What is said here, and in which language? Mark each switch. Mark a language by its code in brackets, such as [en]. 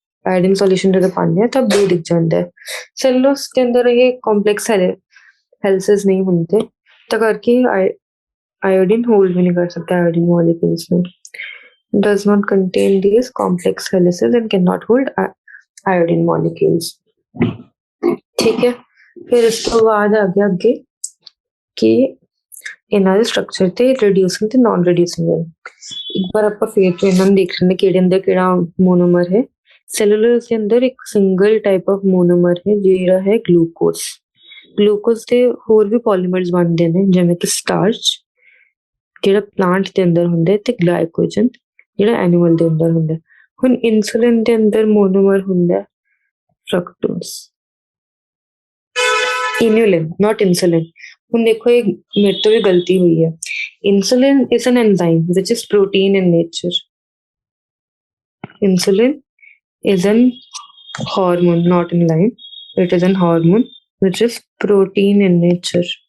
[pa] iodine solution ਜਦੋਂ ਪਾਉਂਦੇ ਆ ਤਾਂ blue [hi] दिख जाता है। Cellulose के अंदर ये complex हेलिसेस नहीं होते, तो करके आयोडीन होल्ड भी नहीं कर सकता आयोडीन मॉलिक्यूल्स में। [en] does not contain these complex helices and cannot hold iodine molecules. [hi] ठीक है, फिर इसके बाद आ गया आगे कि [pa] ਇਹਨਾਂ ਦੇ ਸਟਰਕਚਰ ਤੇ ਰਿਡਿਊਸਿੰਗ ਤੇ ਨਾਨ ਰਿਡਿਊਸਿੰਗ ਹੈ। ਇੱਕ ਵਾਰ ਆਪਾਂ ਫੇਰ ਤੋਂ ਇਹਨਾਂ ਨੂੰ ਦੇਖ ਲੈਂਦੇ ਕਿਹੜੇ ਅੰਦਰ ਕਿਹੜਾ ਮੋਨੋਮਰ ਹੈ। ਸੈਲੂਲੋਜ਼ ਦੇ ਅੰਦਰ ਇੱਕ ਸਿੰਗਲ ਟਾਈਪ ਆਫ ਮੋਨੋਮਰ ਹੈ ਜਿਹੜਾ ਹੈ ਗਲੂਕੋਜ਼। ਗਲੂਕੋਜ਼ ਦੇ ਹੋਰ ਵੀ ਪੋਲੀਮਰਸ ਬਣਦੇ ਨੇ ਜਿਵੇਂ ਕਿ ਸਟਾਰਚ ਜਿਹੜਾ ਪਲਾਂਟ ਦੇ ਅੰਦਰ ਹੁੰਦਾ ਤੇ ਗਲਾਈਕੋਜਨ ਜਿਹੜਾ ਐਨੀਮਲ ਦੇ ਅੰਦਰ ਹੁੰਦਾ। ਹੁਣ ਇਨਸੂਲਿਨ ਦੇ ਅੰਦਰ ਮੋਨੋਮਰ ਹੁੰਦਾ ਫਰਕਟੋਜ਼। ਇਨੁਲਿਨ ਨॉट ਇਨਸੂਲਿਨ। ਹੁਣ ਦੇਖੋ ਇਹ ਮੇਰੇ ਤੋਂ ਵੀ ਗਲਤੀ ਹੋਈ ਹੈ। [en] insulin is an enzyme which is protein in nature. Insulin is an hormone, not enzyme. It is an hormone which is protein in nature.